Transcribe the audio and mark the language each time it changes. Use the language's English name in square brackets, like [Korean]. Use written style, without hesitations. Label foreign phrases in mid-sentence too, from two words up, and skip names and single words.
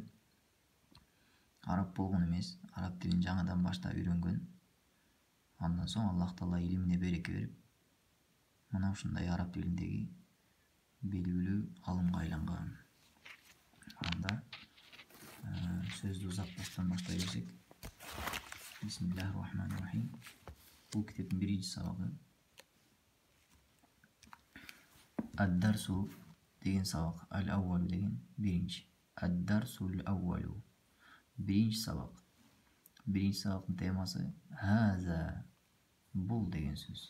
[Kyrgyz] Араб болгон эмес, араб тилин жаңыдан баштап үйрөнгөн. Андан соң Аллах Таала илимине береке берип, мына ушундай араб тилиндеги белгилүү алымга айланган. Анда сөздү узатпастан баштай берсек. [Arabic] Бисмиллахир-рахманир-рахим. [Kyrgyz] Бул китептин биринчи сабагы Ад-Дарсу деген сабак. Аль-Аввалу деген биринчи. [Arabic] الدرس الأول. [Kyrgyz] Биринчи сабак. Биринчи сабактын темасы Хаза, бул деген сөз.